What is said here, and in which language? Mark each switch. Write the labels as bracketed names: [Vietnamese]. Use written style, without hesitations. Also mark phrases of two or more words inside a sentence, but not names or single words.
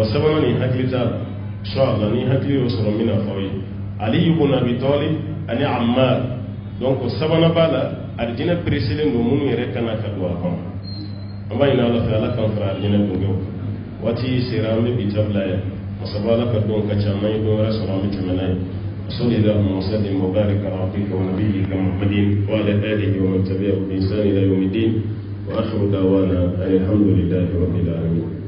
[Bambara] sabanan nin hakili t'a la inshallah ni hakili y'o sɔrɔ min na f'aw ye Ali ibn Abi Talib ani Ammar donc sabanan b'a la arijinɛ pereselen don minnu yɛrɛ kana ka don a kɔnɔ an b'a ɲini ala fɛ ala k'an fara arijinɛ dunkew waati sera an bɛ bi tabila yan masaba ala ka don ka ca n'an ye don wɛrɛ sɔrɔ an bɛ tɛmɛ n'a ye [Arabic] صلى الله وسلم وبارك على عبدك ونبيك محمد وعلى اله ومن تبعه بإحسان الى يوم الدين واخر دعوانا ان الحمد لله رب العالمين.